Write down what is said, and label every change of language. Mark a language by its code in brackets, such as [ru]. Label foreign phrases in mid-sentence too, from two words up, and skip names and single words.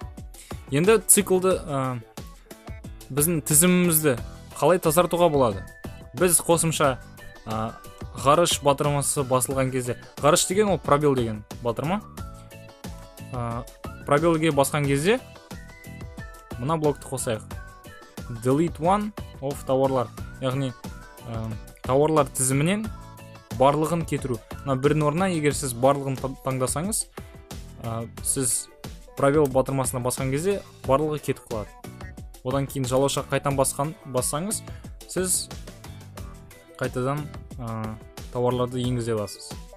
[kk] Енді циклды біздің тізімімізді қалай тазартуға болады? Біз қосымша ғарыш батырмасы басылған кезде, ғарыш деген ол пробел деген батырма. Пробелге басқан кезде мына блокты қосайық. [en] Delete one of тауарлар. [kk] Яғни тауарлар тізімінен барлығын кетіру. Бірдің орнына егер сіз барлығын таңдасаңыз, сіз пробел батырмасына басқан кезде барлығы кетіп қалады. Одан кейін жалауша қайтан бассаңыз, сіз қайтадан тауарларды енгізе аласыз.